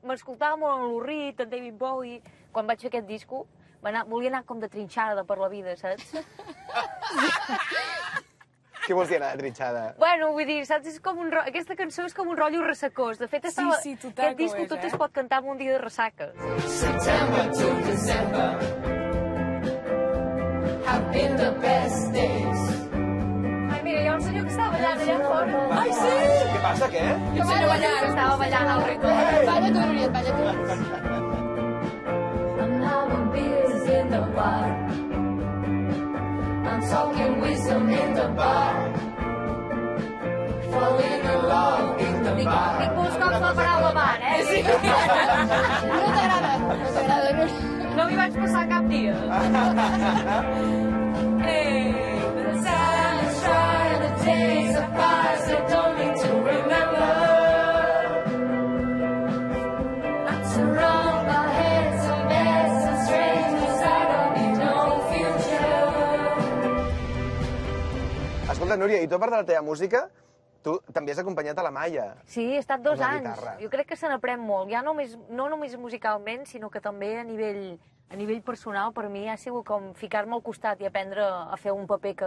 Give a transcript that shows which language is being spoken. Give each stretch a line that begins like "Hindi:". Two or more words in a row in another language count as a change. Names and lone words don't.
Catalan: M'escoltava molt en l'Urrit, en David Bowie. Quan vaig fer aquest disco, volia anar com de trinxada per la vida, saps? Què vols dir, Anna Trinxada? Bueno, vull dir, saps, és com aquesta cançó és com un rotllo ressecós. De fet, aquest disc tot es pot cantar en un dia de ressaca.
English: September to December have been the best days.
Catalan: Ai, mira, hi ha un senyor que estava ballant allà fora. Ai, sí! Què passa, què? Un senyor ballant, que estava ballant al ritme. Balla tu, Núria, balla tu.
English: I'm having beers in the bar. I'm talking wisdom in the bar. Falling in love in the bar.
Catalan: Dic molts cops la paraula bar, eh? Sí. No t'agrada, Núria. No m'hi vaig passar cap dia.
English: Hey, the time is right, the days are past, I don't need to remember. Not to run my head, some bad, some strangers, I don't need no future.
Catalan: Escolta, Núria, i tu, a part de la teva música, tu també has acompanyat a la Maia. Sí, he estat 2 Amb la anys. guitarra. Jo crec que se n'aprèn molt. Ja no només musicalment, sinó que també a nivell personal, per mi ha sigut com ficar-me al costat i aprendre a fer un paper que...